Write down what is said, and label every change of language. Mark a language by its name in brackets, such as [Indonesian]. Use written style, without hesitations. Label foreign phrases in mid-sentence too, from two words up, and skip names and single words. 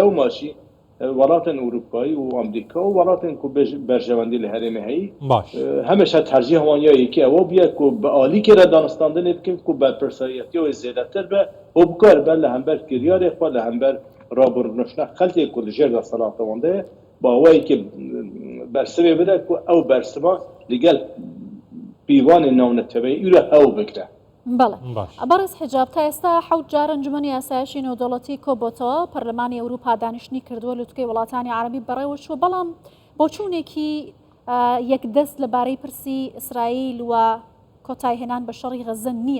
[Kurdish] Lew maşî welatên Ewropayî û Amerîka û welatên ku berjewendî li herêmê heyî hemêşa tercih wan ya yekî ew bûye ku bi alîkê re danistandinê bikin ku berpirsiyetiya wê zêdetir be û bikar be li hember kiryarê xwe li hember rabirdinuşna xelkê ku li jêr desthilatê wan de ye bi awayekî bersivê bide ku ew bersiva li gel pîvanên navneteweyî îro hew bikire. [Central Kurdish] بەڵێ بەڕێز حجاب تا ئێستا حەوت جار ئەنجومەنی یاسایشی نێودەوڵەتی کۆبۆتەوە پەرلەمانی ئەوروپا دانیشتنی کردووە لوتکەی وڵاتانی عەرەبی بەڕێوە چووە بەڵام بۆچوونێکی یەکدەست لەبارەی پرسی ئیسرائیل و کۆتایهێنان بە شەڕی غەزە نییە.